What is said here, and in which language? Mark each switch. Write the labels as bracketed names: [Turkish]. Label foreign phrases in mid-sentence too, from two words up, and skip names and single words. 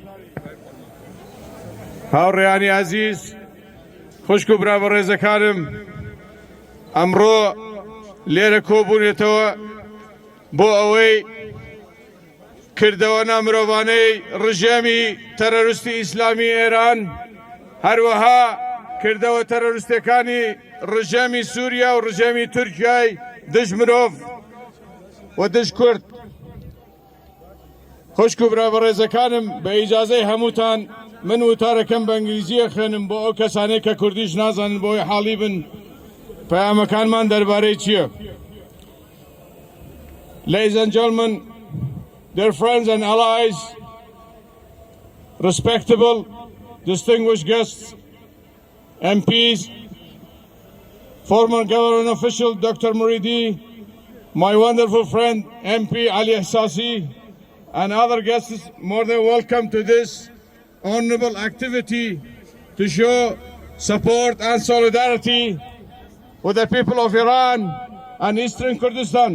[Central Kurdish] هاوڕێیانی ئازیز، خوشک و برا بەڕێزەکانم، ئەمڕۆ لێرە کۆبوونێتەوە بۆ ئەوەی کردەوە نامرۆڤانەی ڕژێمی تەرۆریستی ئیسلامی ئێران، هەروەها کردەوە تەرۆریستەکانی ڕژێمی سووریا و ڕژێمی تورکیای دژ مرۆڤ و دژ کورد. خوشک و برا بەڕێزەکانم، بە ئیجازەی هەمووتان من وتارەکەم بە ئینگلیزیە خوێنم بۆ ئەو کەسانەی کە کوردیش نازانن بۆی حاڵی بن پەیامەکانمان دەربارەی چییە. [English] Ladies and gentlemen, dear friends and allies, respectable, distinguished guests, MPs, former government official Dr. Muridi, my wonderful friend MP Ali Ihsasi, and other guests, more than welcome to this honorable activity to show support and solidarity with the people of Iran and Eastern Kurdistan.